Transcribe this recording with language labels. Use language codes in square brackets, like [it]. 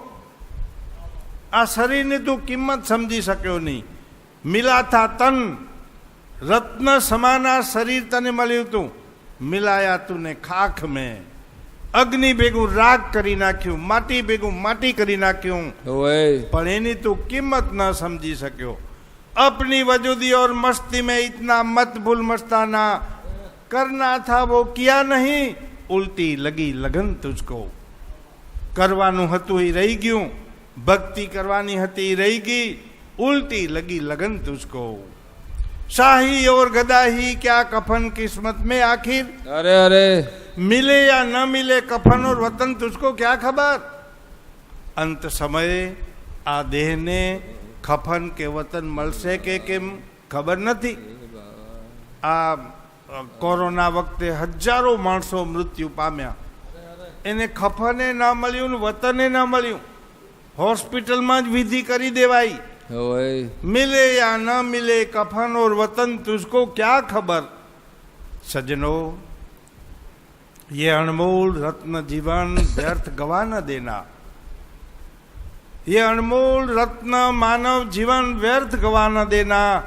[gu] આ શરીરની તું કિંમત સમજી શક્યો નહીં. [hi] મિલા થા તન, રત્ન સમાના [gu] શરીર તને મળ્યું તું, [hi] મિલાયા તુને ખાખ મેં. [gu] અગ્નિ ભેગું રાગ કરી નાખ્યું, માટી ભેગું માટી કરી નાખ્યું, પણ એની તું કિંમત ન સમજી શક્યો. [hi] अपनी वजूदी और मस्ती में इतना मत भूल मस्ताना, करना था वो किया नहीं, उल्टी लगी लगन तुझको. [gu] કરવાનું હતું એ રહી ગયું, ભક્તિ કરવાની હતી એ રહી ગઈ, [hi] उल्टी लगी लगन तुझको. शाही और गदाही क्या कफन किस्मत में आखिर, अरे अरे मिले या न मिले कफन और वतन तुझको क्या खबर. अंत समये [gu] આ દેહને કફન કે વતન મળશે કે કેમ ખબર નથી. આ કોરોના વખતે હજારો માણસો મૃત્યુ પામ્યા, એને કફને ન મળ્યું ને વતને ન મળ્યું, હોસ્પિટલમાં જ વિધિ કરી દેવાઈ. [hi] मिले या न मिले कफन और वतन तुझको क्या खबर. सजनों, ये अनमोल रत्न जीवन व्यर्थ गवा न देना. ये अनमोल रत्न मानव जीवन व्यर्थ गवा न देना.